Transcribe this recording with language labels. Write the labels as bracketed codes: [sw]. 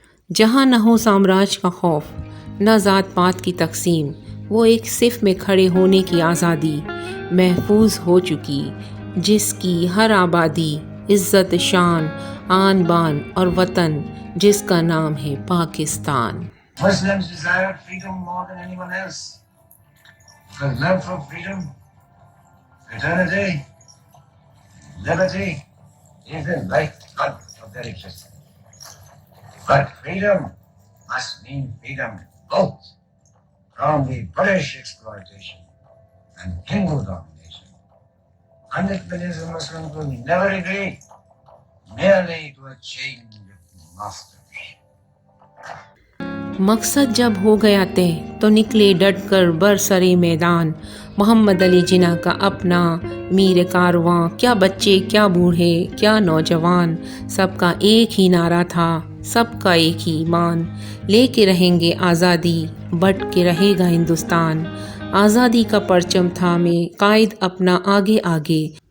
[ur] جہاں نہ ہو سامراج کا خوف نہ ذات پات کی تقسیم، وہ ایک صف میں کھڑے ہونے کی آزادی محفوظ ہو چکی، جس کی ہر آبادی عزت شان آن بان اور وطن جس کا نام ہے Pakistan. [en] Muslims desire freedom more than anyone else. Because love for freedom, fraternity, liberty is the lifeblood of their existence. But freedom must mean freedom both from the British exploitation and Hindu domination. 100 millions of Muslims will never agree merely to a change of masters. [ur] مقصد جب ہو گیا طے تو نکلے ڈٹ کر برسرے میدان، محمد علی جناح کا اپنا میر کارواں، کیا بچے کیا بوڑھے کیا نوجوان، سب کا ایک ہی نعرہ تھا، سب کا ایک ہی ایمان، لے کے رہیں گے آزادی بٹ کے رہے گا ہندوستان۔ آزادی کا پرچم تھامے قائد اپنا آگے آگے،